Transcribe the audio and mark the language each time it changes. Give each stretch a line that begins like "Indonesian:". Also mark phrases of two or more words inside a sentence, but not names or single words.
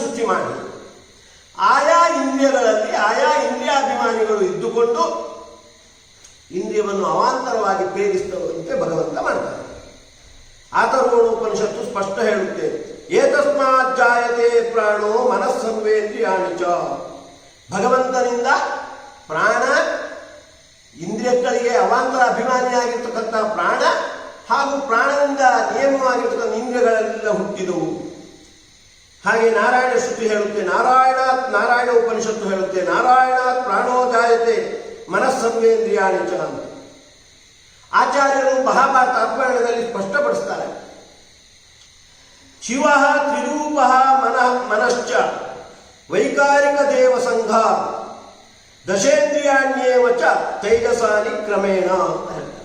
Kannada: ಮಾಡಿ ಆಯಾ ಇಂದ್ರಿಯಗಳಲ್ಲಿ ಆಯಾ ಇಂದ್ರಿಯಾಭಿಮಾನಿಗಳು ಇದ್ದುಕೊಂಡು ಇಂದ್ರಿಯವನ್ನು ಅವಾಂತರವಾಗಿ ಪ್ರೇರಿಸುವಂತೆ ಭಗವಂತ ಮಾಡ್ತಾನೆ. ಅಥರ್ವಣೋಪನಿಷತ್ತು ಸ್ಪಷ್ಟ ಹೇಳುತ್ತೆ,
Sanskrit: ಏತಸ್ಮಾತ್ ಜಾಯತೆ ಪ್ರಾಣೋ ಮನಸ್ಸರ್ವೇಂದ್ರಿಯಾಣಿ ಚ.
Kannada: ಭಗವಂತನಿಂದ ಪ್ರಾಣ, ಇಂದ್ರಿಯಗಳಿಗೆ ಅವಾಂತರ ಅಭಿಮಾನಿಯಾಗಿರ್ತಕ್ಕಂಥ ಪ್ರಾಣ ಹಾಗೂ ಪ್ರಾಣದಿಂದ ನಿಯಮವಾಗಿರ್ತಕ್ಕಂಥ ಇಂದ್ರಿಯಗಳೆಲ್ಲ ಹುಟ್ಟಿದವು. ಹಾಗೆ ನಾರಾಯಣ ಶ್ರುತಿ ಹೇಳುತ್ತೆ, ನಾರಾಯಣ ಉಪನಿಷತ್ತು ಹೇಳುತ್ತೆ,
Sanskrit: ನಾರಾಯಣಾತ್ ಪ್ರಾಣೋ ಜಾಯತೆ ಮನಸ್ಸರ್ವೇಂದ್ರಿಯಾಣಿ ಚ
Kannada: ಅಂತ. ಆಚಾರ್ಯರು ಮಹಾಭಾರತ ಅರ್ಪಣದಲ್ಲಿ ಸ್ಪಷ್ಟಪಡಿಸ್ತಾರೆ,
Sanskrit: ಶಿವ ತ್ರಿರೂಪ ಮನಶ್ಚ ವೈಕಾರಿಕ ದೇವ ಸಂಘ ದಶೇಂದ್ರಿಯಾಣ್ಯೇವ ಚ ತೈಜಸಾನಿ ಕ್ರಮೇಣ
Kannada: ಅಂತ ಹೇಳ್ತಾರೆ.